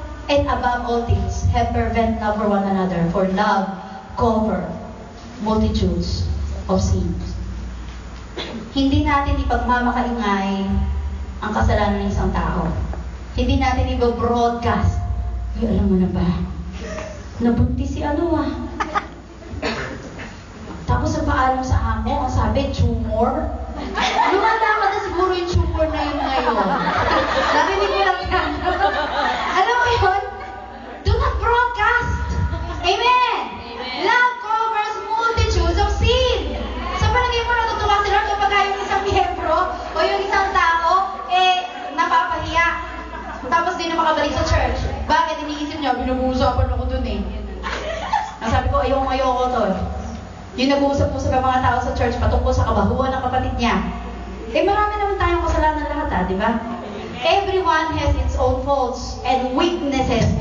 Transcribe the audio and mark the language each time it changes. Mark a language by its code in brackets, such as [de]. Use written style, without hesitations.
[en] And above all things, have fervent love for one another, for love cover multitudes of sins. [tl] Hindi natin ipagmamakaingay ang kasalanan ng isang tao. Hindi natin i-broadcast. Ay, alam mo na ba? Nabuntis si ano ah. Tapos sa paalam sa amo, ang sabi, tumor. Lumalakad na siguro yung tumor na yun ngayon. Narinig mo lang yan. Alam mo yun? [en] Do not broadcast. Amen. Love covers multitudes of sin. [tl] Sa palagay mo natutuwa sila kapag yung isang miyembro o yung isang tao, napapahiya. Tapos di na makabalik sa church. Bakit? Iniisip niya, binubuusapan ako dun eh. Nasabi ko, ayoko to. Yung nag-uusap-usap ng mga tao sa church patungkol sa kabahuan ng kapatid niya. Marami naman tayong kasalanan lahat di ba? [en] Everyone has its own faults and weaknesses.